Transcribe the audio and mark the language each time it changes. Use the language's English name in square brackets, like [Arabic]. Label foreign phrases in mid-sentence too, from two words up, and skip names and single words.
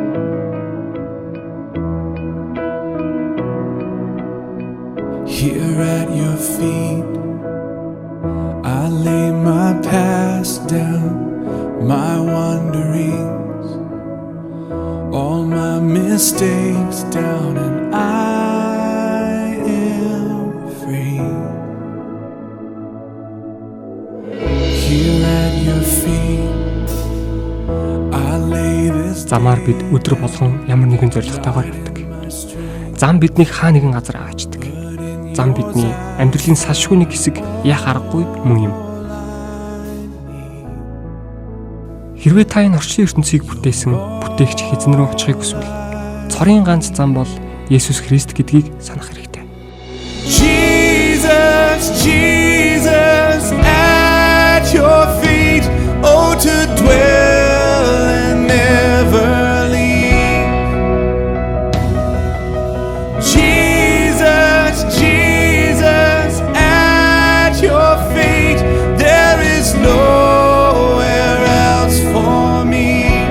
[English] Here at your feet, I lay my past down, my wanderings, all my mistakes down, and I am free. Here at your feet, [Mongolian] Замаар бид өдөр болгон ямар нэгэн зорилготойгоор явдаг. Зам биднийг хаа нэгэн газар аваачдаг. Зам бидний амьдралын салшгүй нэг хэсэг яах аргагүй мөн юм. Хэрвээ та энэ орчлын ертөнцийг бүтээсэн бүтээгч хэзэн рүү очихыг хүсвэл цорын ганц зам бол Есүс Христ гэдгийг санах хэрэгтэй. [English] Jesus, Jesus, at your feet, oh to dwell and never leave. Jesus, Jesus, at your feet, there is nowhere else for me.